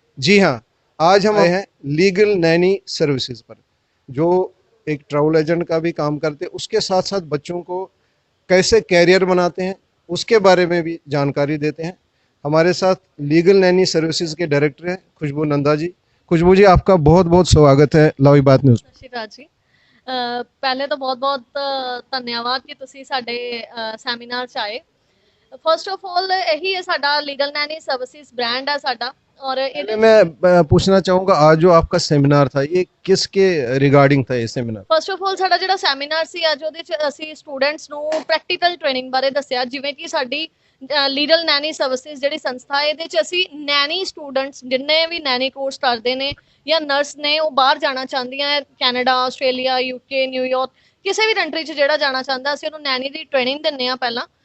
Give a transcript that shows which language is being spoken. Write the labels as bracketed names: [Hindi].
[Hindi] जी हाँ, आज हम आए हैं लीगल नैनी सर्विसेज पर, जो एक ट्रैवल एजेंट का भी काम करते हैं, उसके साथ साथ बच्चों को कैसे कैरियर बनाते हैं उसके बारे में भी जानकारी देते हैं। हमारे साथ लीगल नैनी सर्विसेज के डायरेक्टर हैं खुशबू नंदा जी। खुशबू जी, आपका बहुत बहुत स्वागत है लवी बात न्यूज़। [Punjabi] ਸਤਿ ਸ਼੍ਰੀ ਅਕਾਲ ਜੀ। ਪਹਿਲੇ ਤਾਂ ਬਹੁਤ-ਬਹੁਤ ਧੰਨਵਾਦ ਕਿ ਤੁਸੀਂ ਸਾਡੇ ਸੈਮੀਨਾਰ 'ਚ ਆਏ। ਫਸਟ ਆਫ ਆਲ ਇਹੀ ਹੈ ਸਾਡਾ ਲੀਗਲ ਨੈਨੀ ਸਰਵਿਸਿਜ਼ ब्रांड है साडा और [Hindi] पहले [Punjabi] ਇਹਦੇ [Hindi] मैं पूछना चाहूँगा, आज जो आपका सेमिनार था ये किसके रिगार्डिंग था ये सेमिनार? [Punjabi] ਫਸਟ ਆਫ ਆਲ ਸਾਡਾ ਜਿਹੜਾ ਸੈਮੀਨਾਰ ਸੀ ਅੱਜ ਉਹਦੇ 'ਚ ਅਸੀਂ ਸਟੂਡੈਂਟਸ ਨੂੰ ਪ੍ਰੈਕਟੀਕਲ ਟ੍ਰੇਨਿੰਗ ਬਾਰੇ ਦੱਸਿਆ, ਜਿਵੇਂ ਕਿ ਸਾਡੀ ਲੀਗਲ ਨੈਨੀ ਸਰਵਿਸਿਜ਼ ਜਿਹੜੀ ਸੰਸਥਾ ਹੈ, ਇਹਦੇ 'ਚ ਅਸੀਂ ਨੈਨੀ ਸਟੂਡੈਂਟਸ ਜਿੰਨੇ ਵੀ ਨੈਨੀ ਕੋਰਸ ਕਰਦੇ ਨੇ ਜਾਂ ਨਰਸ ਨੇ ਉਹ ਬਾਹਰ ਜਾਣਾ ਚਾਹੁੰਦੀਆਂ ਹੈ, ਕੈਨੇਡਾ, ਆਸਟ੍ਰੇਲੀਆ, ਯੂਕੇ, ਨਿਊਯਾਰਕ, ਕਿਸੇ ਵੀ ਕੰਟਰੀ 'ਚ ਜਿਹੜਾ ਜਾਣਾ ਚਾਹੁੰਦਾ ਅਸੀਂ ਉਹਨੂੰ ਨੈਨੀ ਦੀ ਟ੍ਰੇਨਿੰਗ ਦਿੰਦੇ ਹਾਂ ਪਹਿਲਾਂ।